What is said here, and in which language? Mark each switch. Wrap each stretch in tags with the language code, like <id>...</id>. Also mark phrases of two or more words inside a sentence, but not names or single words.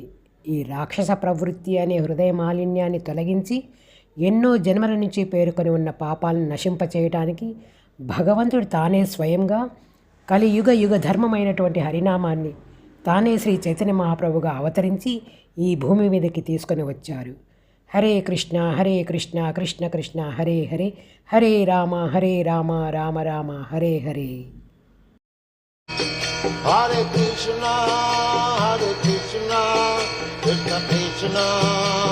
<te>ఈ రాక్షస ప్రవృత్తి అనే హృదయ మాలిన్యాన్ని తొలగించి ఎన్నో జన్మల నుంచి పేరుకొని ఉన్న పాపాలను నశింపచేయటానికి భగవంతుడు తానే స్వయంగా కలియుగ యుగ ధర్మమైనటువంటి హరినామాన్ని తానే శ్రీ చైతన్య మహాప్రభుగా అవతరించి ఈ భూమి మీదకి తీసుకొని వచ్చారు.</te> <sa>హరే కృష్ణ కృష్ణ కృష్ణ హరే హరే, హరే రామ రామ రామ హరే హరే. Hare Krishna, Krishna Krishna</sa>